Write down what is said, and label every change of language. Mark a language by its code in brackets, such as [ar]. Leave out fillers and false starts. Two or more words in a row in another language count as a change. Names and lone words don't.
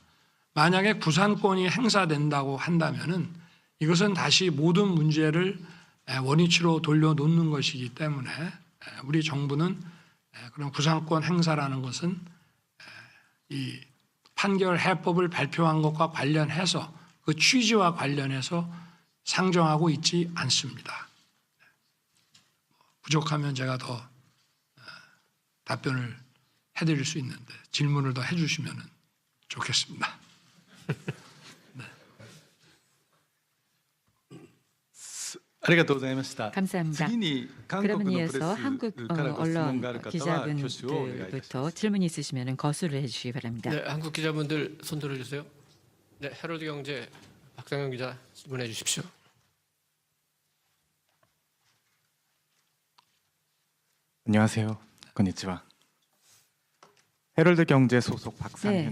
[ko] 만약에 구상권이 행사된다고 한다면은 이것은 다시 모든 문제를 원위치로 돌려놓는 것이기 때문에 우리 정부는 그런 구상권 행사라는 것은 이 판결 해법을 발표한 것과 관련해서 그 취지와 관련해서 상정하고 있지 않습니다. 부족하면 제가 더 답변을 해드릴 수 있는데 질문을 더 해주시면 좋겠습니다. 네. [ja] ありがとうございました。 [ko] 감사합니다. [ja] 次に韓 [ko] 그러면 [ja] 国のプレ [ko] 이어서 [ja] ス [ko] 한국 [ja] からご質問 [ko] 언론 [ja] がある方は挙手をお願いいたします。 [ko] 기자분들부터 질문이 있으시면 거수를 해주시기 바랍니다. 네, 한국 기자분들 손 들어주세요. 네, 헤럴드 경제 박상현 기자 질문해 주십시오. 안녕하세요. 건니치와. 헤럴드 경제 소속 박상현